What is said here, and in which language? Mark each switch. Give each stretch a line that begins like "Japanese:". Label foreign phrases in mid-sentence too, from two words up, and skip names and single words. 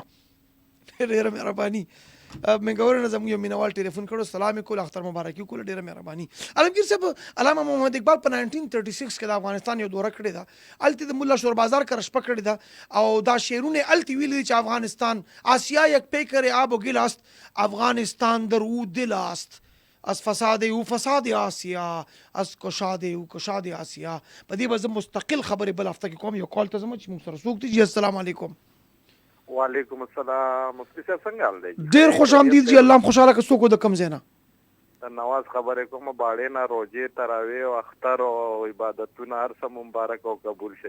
Pashto: ډېره مهرباني. منګورې نه زموږ یو مینوال ټلیفون کړو سلام یې کول اختر مبارکي وکړو. ډېره مهرباني. علمگیر صاحب علامه محمد اقبال په 1936 کې د افغانستان یو دوره کړې ده. هلته د ملا شور بازار کره شپه کړې ده او دا شعرونه هلته ویلي دي
Persian: چې افغانستان آسیا یک پیکر آب و گل است افغانستان در او دل است از فساد او فساد آسیا از کشاد او کشاد آسیا.
Pashto: په دې به زه مستقل خبرې بل هفته کې کوم. یو کال ته ځم چې موږ سره څوک دی.
Arabic: جی السلام علیکم. وعلیکم السلام.
Pashto: مفتی صاحب څنګه حال دی؟ ډېر
Persian: خوش آمدید.
Pashto: جی الله هم خوشحاله که څوک د کوم ځای نه؟ د نواز خبرې کوم. باړې نه روژې تراویح او اختر او عبادتونه هر څه مبارک او قبول شي.